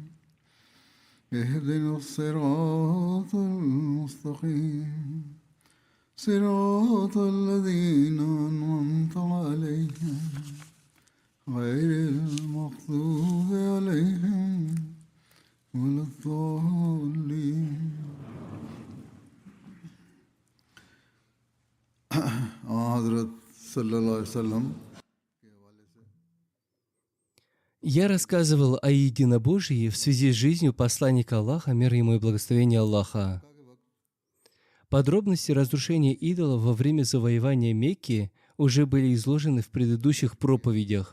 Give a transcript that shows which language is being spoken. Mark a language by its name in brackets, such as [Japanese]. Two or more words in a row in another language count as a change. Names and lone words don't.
[Arabic] اهدنا الصراط المستقيم صراط الذين أنعمت عليهم غير المغضوب عليهم ولا الضالين. حضرت صلی اللہ علیہ وسلم. [Russian] Я рассказывал о единобожии в связи с жизнью посланника Аллаха, мир ему и благословение Аллаха. Подробности разрушения идолов во время завоевания Мекки уже были изложены в предыдущих проповедях.